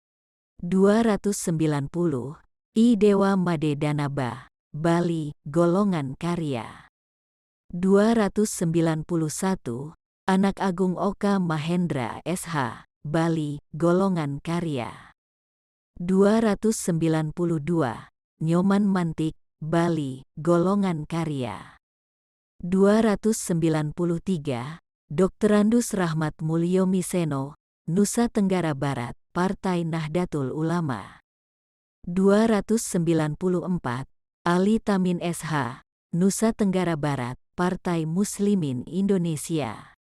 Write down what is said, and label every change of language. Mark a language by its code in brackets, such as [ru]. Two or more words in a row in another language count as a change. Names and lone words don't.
[id] 290, I Dewa Made Danaba, Bali, Golongan Karya. 291, Anak Agung Oka Mahendra SH, Bali, Golongan Karya. 292, Nyoman Mantik, Bali, Golongan Karya. 293, Dr. Andus Rahmat Mulyo Miseno, Nusa Tenggara Barat, Partai Nahdlatul Ulama. 294, Ali Tamin SH, Nusa Tenggara Barat, Partai Muslimin Indonesia.